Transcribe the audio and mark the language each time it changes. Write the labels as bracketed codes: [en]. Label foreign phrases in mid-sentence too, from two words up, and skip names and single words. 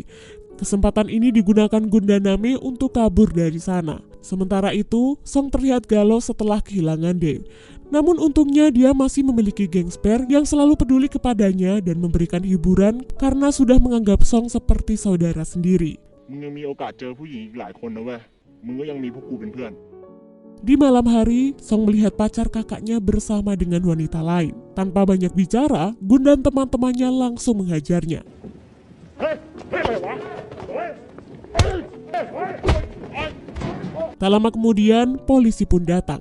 [id] Kesempatan ini digunakan Gun dan Name untuk kabur dari sana. Sementara itu, Song terlihat galau setelah kehilangan Dave. Namun untungnya dia masih memiliki geng Spare yang selalu peduli kepadanya dan memberikan hiburan karena sudah menganggap Song seperti saudara sendiri. [th] มึงยังมีโอกาสเจอผู้หญิงอีกหลายคนนะเว้ยมึงก็ยังมีพวกกูเป็นเพื่อน [id] Di malam hari, Song melihat pacar kakaknya bersama dengan wanita lain. Tanpa banyak bicara, Gun dan teman-temannya langsung menghajarnya. Tak lama kemudian, polisi pun datang.